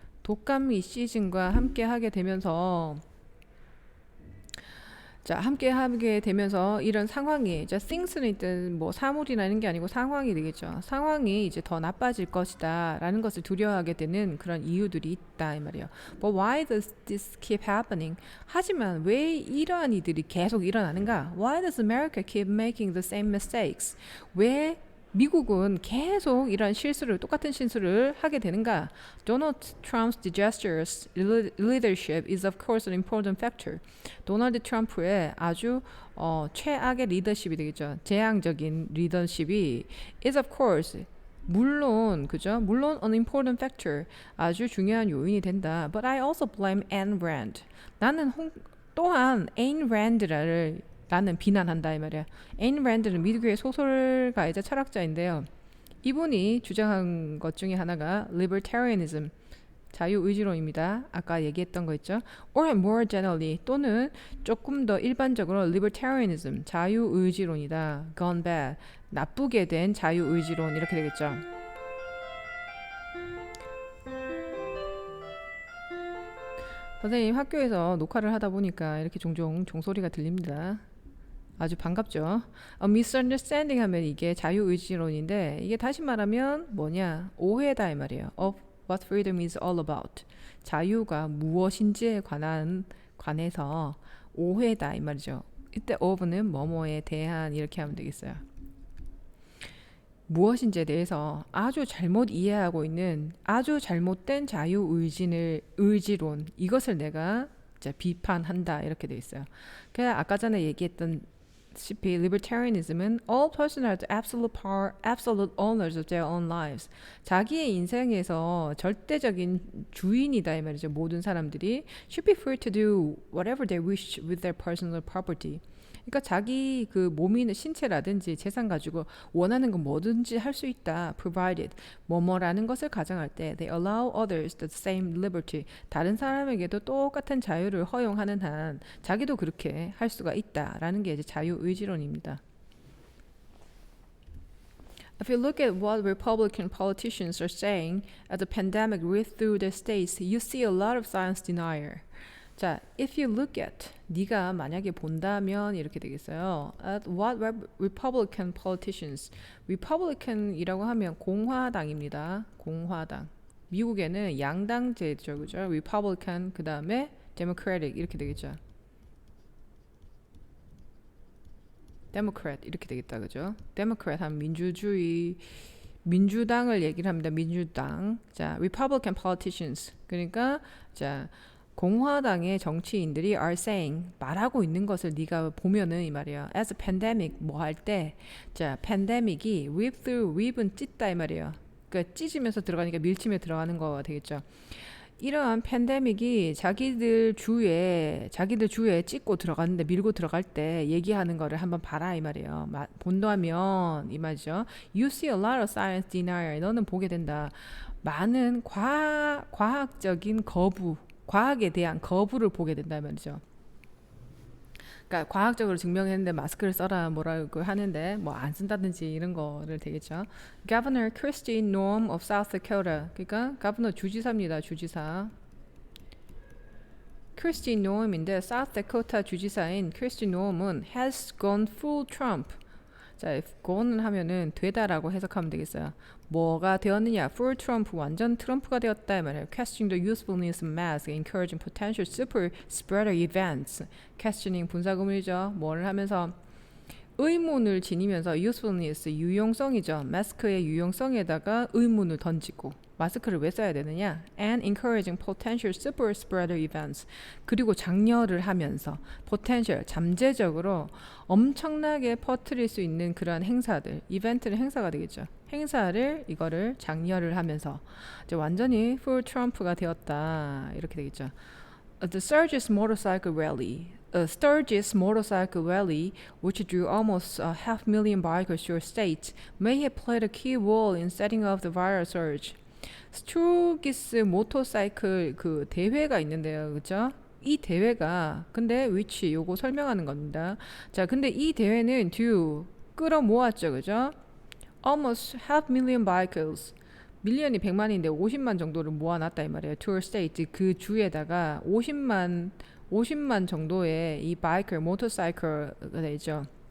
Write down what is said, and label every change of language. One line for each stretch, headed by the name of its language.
Korean: 독감이 시즌과 함께 하게 되면서 자, 함께 하게 되면서 이런 상황이 이제 things는 일단 뭐 사물이나 이런 게 아니고 상황이 되겠죠. 상황이 이제 더 나빠질 것이다 라는 것을 두려워하게 되는 그런 이유들이 있다 이 말이에요.
English: But why does this keep happening?
Korean: 하지만 왜 이러한 일들이 계속 일어나는가?
English: Why does America keep making the same mistakes?
Korean: 왜 미국은 계속 이런 실수를 똑같은 실수를 하게 되는가?
English: Donald Trump's disastrous leadership is of course an important factor.
Korean: 도널드 트럼프의 아주 최악의 리더십이 되겠죠. 재앙적인 리더십이
English: is of course
Korean: 물론 그죠? 물론
English: an important factor
Korean: 아주 중요한 요인이 된다.
English: But I also blame Ayn Rand.
Korean: 나는 또한 Ayn Rand를 라는 비난한다 이 말이야. 에인 랜드는 미국의 소설가이자 철학자인데요. 이분이 주장한 것 중에 하나가 libertarianism, 자유의지론입니다. 아까 얘기했던 거 있죠.
English: Or more generally
Korean: 또는 조금 더 일반적으로 libertarianism, 자유의지론이다.
English: Gone bad,
Korean: 나쁘게 된 자유의지론 이렇게 되겠죠. 선생님 학교에서 녹화를 하다 보니까 이렇게 종종 종소리가 들립니다. 아주 반갑죠. misunderstanding 하면 이게 자유의지론인데 이게 다시 말하면 뭐냐? 오해다 이 말이에요.
English: Of what freedom is all about.
Korean: 자유가 무엇인지에 관해서 오해다 이 말이죠. 이때 of는 뭐뭐에 대한 이렇게 하면 되겠어요. 무엇인지에 대해서 아주 잘못 이해하고 있는 아주 잘못된 자유의지론 이것을 내가 비판한다 이렇게 돼 있어요. 그냥 아까 전에 얘기했던
English: libertarianism은 all persons are the absolute power, absolute owners of their own lives.
Korean: 자기의 인생에서 절대적인 주인이다 이 말이죠. 모든 사람들이
English: should be free to do whatever they wish with their personal property.
Korean: 그러니까 자기 그 몸이나 신체라든지 재산 가지고 원하는 건 뭐든지 할 수 있다.
English: provided
Korean: 뭐뭐라는 것을 가정할 때
English: they allow others the same liberty.
Korean: 다른 사람에게도 똑같은 자유를 허용하는 한 자기도 그렇게 할 수가 있다라는 게 이제 자유의지론입니다.
English: If you look at what Republican politicians are saying as the pandemic ripped through their states, you see a lot of science denial.
Korean: 자,
English: if you look at
Korean: 네가 만약에 본다면 이렇게 되겠어요.
English: At what Republican politicians,
Korean: Republican이라고 하면 공화당입니다. 공화당. 미국에는 양당제죠, 그죠? Republican 그 다음에 Democratic 이렇게 되겠죠. Democrat 이렇게 되겠다, 그죠? Democrat 하면 민주주의. 민주당을 얘기를 합니다. 민주당. 자,
English: Republican politicians.
Korean: 그러니까 자. 공화당의 정치인들이
English: are saying
Korean: 말하고 있는 것을 네가 보면은 이 말이에요.
English: As a pandemic
Korean: 뭐 할 때, 자 pandemic이
English: rip through,
Korean: rip은 찢다 이 말이에요. 그러니까 찢으면서 들어가니까 밀치며 들어가는 거가 되겠죠. 이러한 팬데믹이 자기들 주에 찢고 들어갔는데 밀고 들어갈 때 얘기하는 거를 한번 봐라 이 말이에요. 본다면 이 말이죠.
English: You see a lot of science denial.
Korean: 너는 보게 된다. 많은 과학적인 거부. 과학에 대한 거부를 보게 된다 말이죠. 그러니까 과학적으로 증명했는데 마스크를 써라 뭐라고 하는데 뭐 안 쓴다든지 이런 거를 되겠죠.
English: Governor Kristi Noem of South Dakota.
Korean: 그러니까 가버너 주지사입니다. 주지사. 크리스티 노엄인데 South Dakota 주지사인 크리스티 노엄은
English: has gone full Trump.
Korean: 자, gone은 하면은 되다라고 해석하면 되겠어요. 뭐가 되었느냐?
English: Full Trump,
Korean: 완전 트럼프가 되었다 이 말이에요.
English: Questioning the usefulness of masks, encouraging potential super spreader events.
Korean: questioning 분사구문이죠. 뭐를 하면서 의문을 지니면서 usefulness, 유용성이죠. 마스크의 유용성에다가 의문을 던지고 마스크를 왜 써야 되느냐?
English: And encouraging potential super spreader events.
Korean: 그리고 장려를 하면서 potential, 잠재적으로 엄청나게 퍼뜨릴 수 있는 그런 행사들, 이벤트는 행사가 되겠죠. 행사를 이거를 장려를 하면서 이제 완전히 full 트럼프가 되었다 이렇게 되겠죠.
English: The Sturgis motorcycle rally. Sturgis motorcycle rally, which drew almost 500,000 bikers to your state, may have played a key role in setting off the viral surge.
Korean: 스트로기스 모터사이클 그 대회가 있는데요, 그렇죠? 이 대회가 근데 which 요거 설명하는 겁니다. 자, 근데 이 대회는 due 끌어모았죠, 그죠?
English: Almost 500,000 bikers.
Korean: 밀리언이 100만인데 50만 정도를 모아놨다 이 말이에요.
English: To a state
Korean: 그 주에다가 50만 정도의 이 바이커 모터사이클가 되죠.